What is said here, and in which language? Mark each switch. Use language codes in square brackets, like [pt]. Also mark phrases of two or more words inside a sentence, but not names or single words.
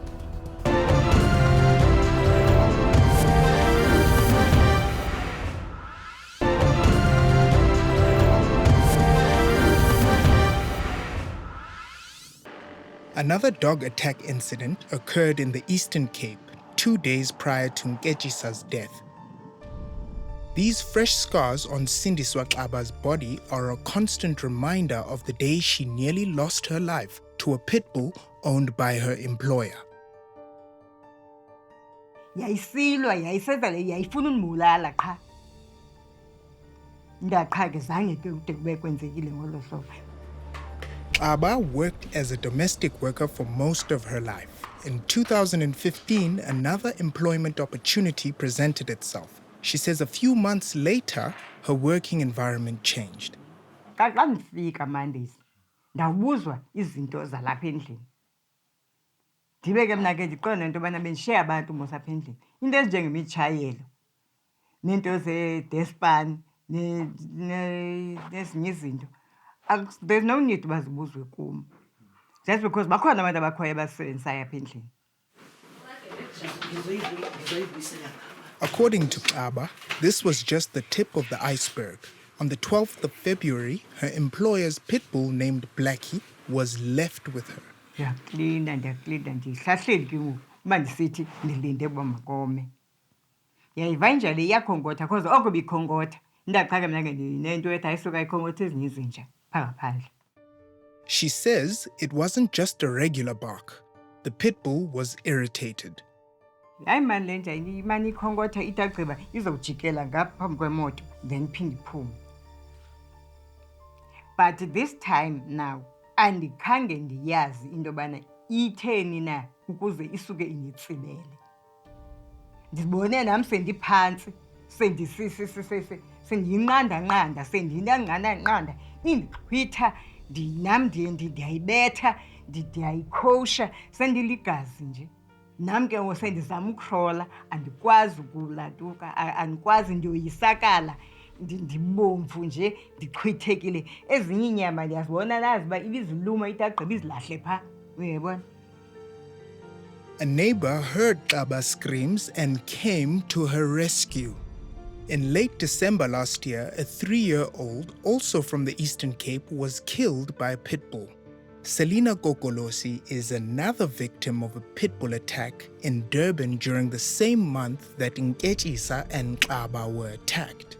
[en] Another dog attack incident occurred in the Eastern Cape 2 days prior to Nkechisa's death. These fresh scars on Sindiswa Xaba's body are a constant reminder of the day she nearly lost her life to a pit bull owned by her employer. [xh] Yayisilwa yayisevele yayifuna undibulala qha. Ndaqha ke zange ke kude kube kwenzekile ngolo hlobo. [en] Xaba worked as a domestic worker for most of her life. In 2015, another employment opportunity presented itself. She says a few months later, her working environment changed. [xh] Xa ndifika Mondays, ndawubuzwa izinto zalapha endlini. Ndibe ke mna ke ndiqonda into yobana bendishiye abantu mos apha endlini. Into ezinjengemitshayelo, neento zedespan, nezinye izinto. [en] There's no need [xh] uba zibuzwe kum. [en] Just because [xh] bakhona abantu abakhoyo abasebenzisayo apha endlini. [en] According to Xaba, this was just the tip of the iceberg. On the 12th of February, her employer's pit bull named Blackie was left with her. [xh] Ndiyaklina ndihlahleli ke ngoku uba ndisithi ndilinde uba makome. Yayiva injalo iyakhonkotha because oko bikhonkotha ndaqha ke mna ke ndinento ethi ayisuka ikhonkotha ezinye izinja phaa ngaphandle. [en] She says it wasn't just a regular bark. The pit bull was irritated. [xh] Hayi mani le nja imane ikhonkotha ithi agqiba izawujikela ngapha phambi kwemoto then iphinde iphume. [en] But this time now, [xh] andikhange ndiyazi into yobana itheni na ukuze isuke inditsibele. Ndibone nam sendiphantsi, sendiyinqanda-nqanda, sendinanqanda-nqanda, indixhwitha, nam ndiyayibetha, ndiyayikhowusha, sendiligazi nje. Nam ke ngoku sendizama ukrola, andikwazi ukulatuka, andikwazi ndiyoyisakala, ndibomvu nje, ndichwithekile. Ezinye iinyama ndiyazibona nazi uba ibiziluma ithi agqiba izilahle phaa, uyayibona. [en] A neighbor heard Xaba's screams and came to her rescue. In late December last year, a 3-year-old, also from the Eastern Cape, was killed by a pit bull. Selina Kokolosi is another victim of a pit bull attack in Durban during the same month that Nkechisa and Xaba were attacked.